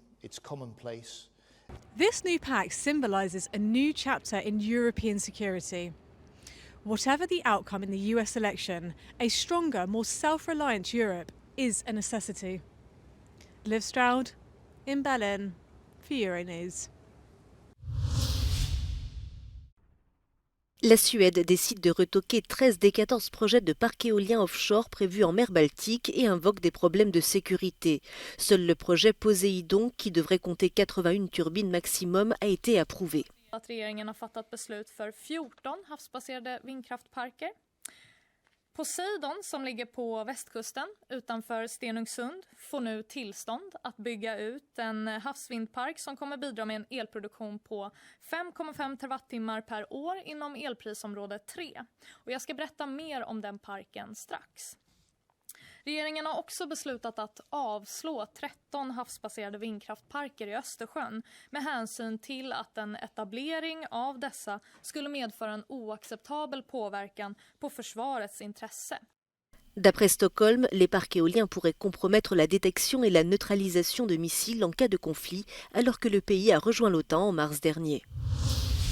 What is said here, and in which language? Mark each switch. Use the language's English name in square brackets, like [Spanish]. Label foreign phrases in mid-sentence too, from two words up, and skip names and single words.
[English] It's commonplace. This new pact symbolises a new chapter in European security. Whatever the outcome in the US election, a stronger, more self-reliant Europe is a necessity. Liv Stroud in Berlin for Euronews. [French] La Suède décide de retoquer 13 des 14 projets de parcs éoliens offshore prévus en mer Baltique et invoque des problèmes de sécurité. Seul le projet Poséidon, qui devrait compter 81 turbines maximum, a été approuvé. [Swedish] Att regeringen har fattat beslut för 14 havsbaserade vindkraftparker. Poseidon, som ligger på västkusten utanför Stenungsund, får nu tillstånd att bygga ut en havsvindpark som kommer bidra med en elproduktion på 5,5 terawattimmar per år inom elprisområde 3. Och jag ska berätta mer om den parken strax. Regeringen har också beslutat att avslå 13 havsbaserade vindkraftparker i Östersjön med hänsyn till att en etablering av dessa skulle medföra en oacceptabel påverkan på försvarets intresse. [French] D'après Stockholm, les parcs éoliens pourraient compromettre la détection et la neutralisation de missiles en cas de conflit, alors que le pays a rejoint l'OTAN en mars dernier.